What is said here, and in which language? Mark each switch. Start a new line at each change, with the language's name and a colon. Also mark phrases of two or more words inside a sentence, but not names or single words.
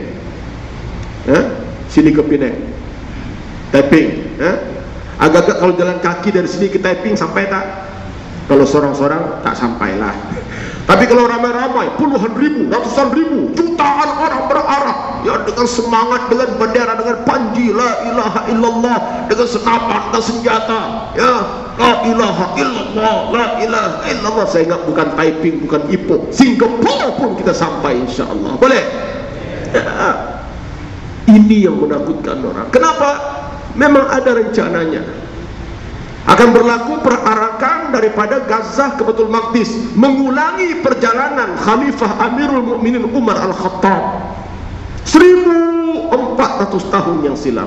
Malay: Sini ke Penang, Taiping. Agak-agak kalau jalan kaki dari sini ke Taiping sampai tak? Kalau seorang-seorang tak sampailah. Tapi kalau ramai-ramai, puluhan ribu, ratusan ribu, jutaan orang berarah, ya, dengan semangat, dengan bendera, dengan panji
Arabic: لا إله إلا الله,
Malay: dengan senapan dan senjata, ya,
Arabic: لا إله إلا الله، لا إله إلا الله.
Malay: Saya ingat bukan Taiping, bukan Ipoh, Singapura pun kita sampai insya-Allah. Boleh? Ya. Ini yang menakutkan orang. Kenapa? Memang ada rencananya. Akan berlaku perarakan daripada Gaza ke Baitul Maqdis, mengulangi perjalanan Khalifah Amirul Mukminin Umar Al-Khattab 1400 tahun yang silam.